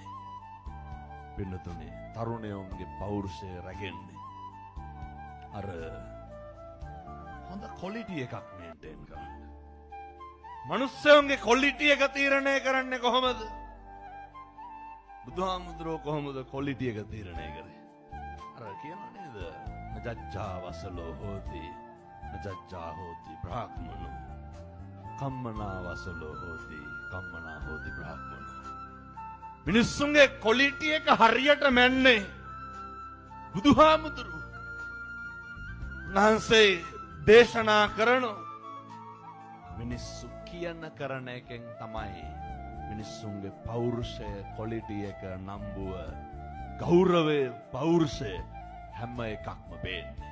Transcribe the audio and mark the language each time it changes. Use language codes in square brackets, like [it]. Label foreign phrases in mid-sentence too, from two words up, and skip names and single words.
[si] පින්නතුනේ තරුණයෝන්ගේ පෞරුෂය රැගෙන්නේ අර හොඳ ක්වොලිටි එකක් මේන්ටේන් කරන්න. මනුස්සයන්ගේ ක්වොලිටි එක තීරණය කරන්නේ කොහොමද? බුදුහාමුදුරුවෝ කොහොමද ක්වොලිටි එක තීරණය කරේ? අර කියනවා නේද? [pi] නජ්ජා වසලෝ හෝති නජ්ජා හෝති බ්‍රාහ්මනෝ කම්මනා වසලෝ හෝති කම්මනා හෝති බ්‍රාහ්මනෝ. [si] මිනිස්සුන්ගේ ක්වොලිටි එක හරියට මැන්නේ බුදුහාමුදුරුවෝ. උන්වහන්සේ දේශනා කරන මිනිස්සු කියන කරන එකෙන් තමයි මිනිස්සුන්ගේ පෞරුෂය ක්වොලිටි එක නම්බුව ගෞරවය පෞරුෂය හැම එකක්ම පේන්නේ.